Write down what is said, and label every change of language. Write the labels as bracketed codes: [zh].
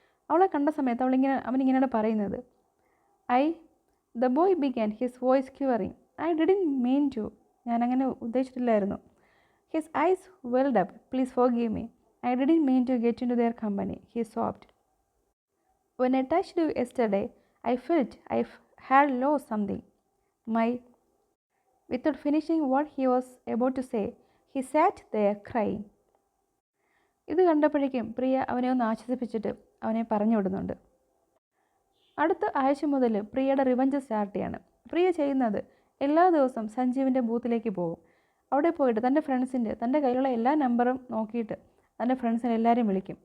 [ml] അവളെ കണ്ട സമയത്ത് അവനിങ്ങനെയാണ് പറയുന്നത്, [en] the boy began his voice curing, I didn't mean to, [ml] ഞാനങ്ങനെ ഉദ്ദേശിച്ചിട്ടില്ലായിരുന്നു. [en] His eyes welled up, please forgive me, I didn't mean to get into their company, he sobbed. When I touched you yesterday I felt I had lost something. Without finishing what he was about to say, he sat there crying. [ml] ഇത് കണ്ടപ്പോഴേക്കും പ്രിയ അവനെ ഒന്ന് ആശ്വസിപ്പിച്ചിട്ട് അവനെ പറഞ്ഞു വിടുന്നുണ്ട്. അടുത്ത ആഴ്ച മുതൽ പ്രിയയുടെ റിവഞ്ച് സ്റ്റാർട്ട് ചെയ്യാണ്. പ്രിയ ചെയ്യുന്നത് എല്ലാ ദിവസവും സഞ്ജീവിൻ്റെ ബൂത്തിലേക്ക് പോകും. അവിടെ പോയിട്ട് തൻ്റെ കയ്യിലുള്ള എല്ലാ നമ്പറും നോക്കിയിട്ട് തൻ്റെ ഫ്രണ്ട്സിനെ എല്ലാവരും വിളിക്കും.